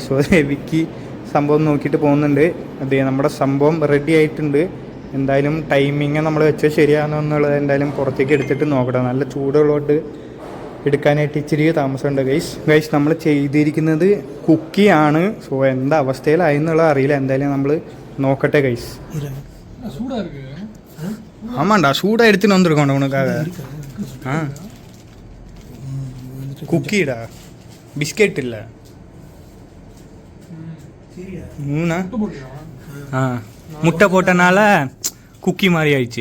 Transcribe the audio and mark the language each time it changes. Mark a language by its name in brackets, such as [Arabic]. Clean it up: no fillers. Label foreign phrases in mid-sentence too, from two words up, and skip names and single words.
[Malayalam] സോ വിക്കി സംഭവം നോക്കിയിട്ട് പോകുന്നുണ്ട്. നമ്മുടെ സംഭവം റെഡി ആയിട്ടുണ്ട്. എന്തായാലും ടൈമിങ് നമ്മൾ വെച്ചാൽ ശരിയാണോ എന്നുള്ളത് എന്തായാലും പുറത്തേക്ക് എടുത്തിട്ട് നോക്കട്ടെ. നല്ല ചൂടുള്ളതുകൊണ്ട് എടുക്കാനായിട്ട് ഇച്ചിരി താമസമുണ്ട് ഗൈസ് നമ്മൾ ചെയ്തിരിക്കുന്നത് കുക്കിയാണ്. സോ എന്താ അവസ്ഥയിലായി എന്നുള്ളത് അറിയില്ല. എന്തായാലും നമ്മൾ നോക്കട്ടെ ഗൈസ്. [Tamil] ஆமாண்டா சூடாக எடுத்துன்னு வந்திருக்கோம் உனக்காக. குக்கிடா பிஸ்கெட் இல்லை முட்டை போட்டனால குக்கி மாதிரி ஆயிடுச்சு.